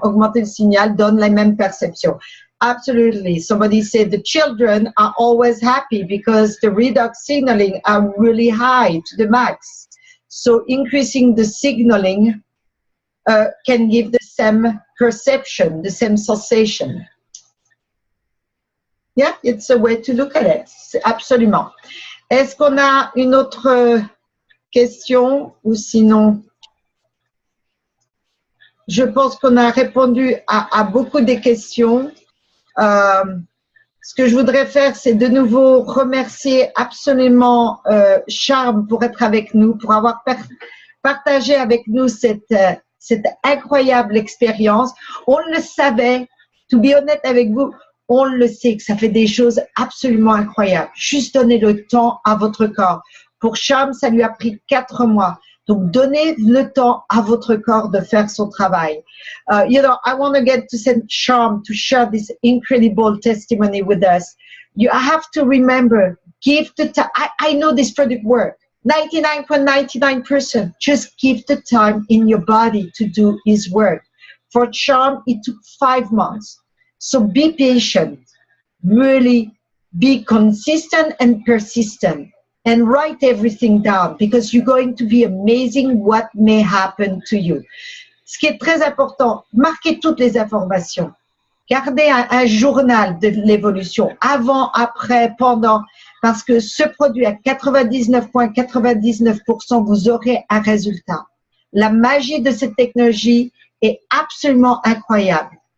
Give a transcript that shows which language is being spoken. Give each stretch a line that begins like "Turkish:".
French: Augmenter le signal donne la même perception.
English: Absolutely. Somebody said the children are always happy because the redox signaling are really high to the max. So increasing the signaling can give the same perception, the same sensation. Yeah, it's a way to look at it.
French: Absolument. Est-ce qu'on a une autre question ou sinon? Je pense qu'on a répondu à beaucoup des questions. Ce que je voudrais faire, c'est de nouveau remercier absolument Charm pour être avec nous, pour avoir partagé avec nous cette incroyable expérience. On le savait,
English: to be
French: honnête avec vous, on le sait que ça fait des choses absolument incroyables. Juste donner le temps à votre corps. Pour Charm, ça lui a pris 4 mois. Donc, donnez le temps à votre corps de faire son travail.
English: You know, I want to get to send Charm to share this incredible testimony with us. You have to remember, give the time. I know this product works. 99.99%. Just give the time in your body to do his work. For Charm, it took 5 months. So be patient. Really be consistent and persistent. And write everything down because you're going to be amazing what may happen to you.
French: Ce qui est très important, marquez toutes les informations. Gardez un journal de l'évolution, avant, après, pendant, parce que ce produit à 99,99%, vous aurez un résultat. La magie de cette technologie est absolument incroyable.